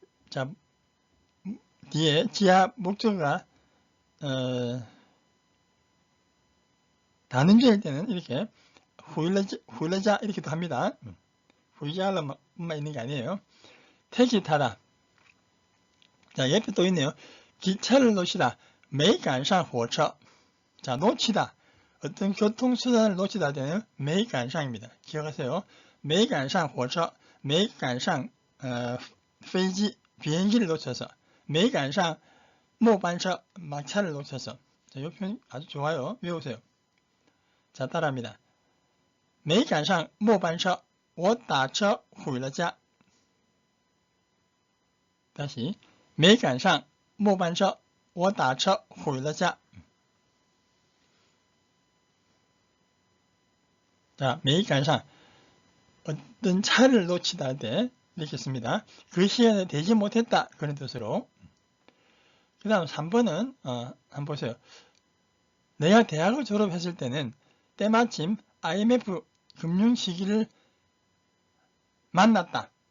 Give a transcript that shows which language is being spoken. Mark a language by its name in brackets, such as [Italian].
[Korean] 자, 뒤에 지하 목적어가 다는주일 때는 이렇게 후일라자 이렇게도 합니다. 후이자로만 있는 게 아니에요. 택시 타다. 자, 옆에 또 있네요. 기차를 놓치다. [Chinese] 没赶上火车. [Korean] 자, 놓치다. 어떤 교통수단을 놓치다 할 때는 没赶上입니다. 기억하세요. [Chinese] 没赶上火车, 没赶上飞机, [Korean] 비행기를 놓쳐서, [Chinese] 没赶上末班车, [Korean] 막차를 놓쳐서. 자, 이 표현 아주 좋아요. 외우세요. 자, 따라합니다. [Chinese] 没赶上末班车, 我打车回了家. [Korean] 다시, [Chinese] 没赶上末班车, 我打车回了家. [Korean] 자, 没赶上 어떤 차를 놓치다 할 때 이렇게 씁니다. 그 시간에 되지 못했다 그런 뜻으로. 그 다음 3번은 한번 보세요. 내가 대학을 졸업했을 때는 때마침 IMF 금융 시기를 만났다.